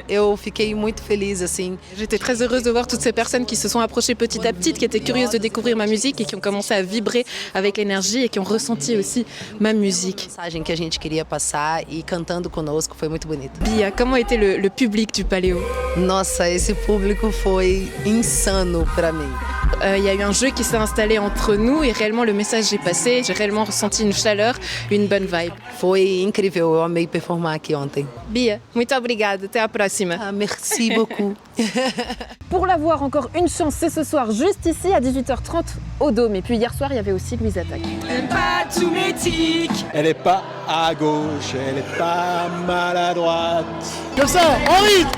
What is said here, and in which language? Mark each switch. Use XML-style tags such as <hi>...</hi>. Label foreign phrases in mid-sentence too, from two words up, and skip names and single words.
<pt>Eu fiquei muito feliz assim.</pt> <fr>J'étais très heureuse de voir toutes ces personnes qui se sont approchées petit à petit, qui étaient curieuses de découvrir ma musique et qui ont commencé à vibrer avec l'énergie et qui ont ressenti aussi ma musique.</fr> <pt>A mensagem que a gente queria passar e cantando conosco foi muito bonito.</pt> <fr>Bia, comment était le public du Paléo?</fr> <pt>Nossa, esse público foi insano pra mim.</pt> <fr>Il y a eu un jeu qui s'est installé entre nous et réellement le message est passé. J'ai réellement ressenti une chaleur, une bonne vibe.</fr> <pt>Foi incrível, eu amei performar aqui ontem. Bia, muito obrigada, até à próxima.</pt> <fr>Ah, merci beaucoup. Pour l'avoir, encore une chance, c'est ce soir, juste ici à 18h30 au Dôme. Et puis hier soir, il y avait aussi Louise Attaque. Elle est pas à gauche, elle est pas maladroite. Comme ça, en rythme.</fr>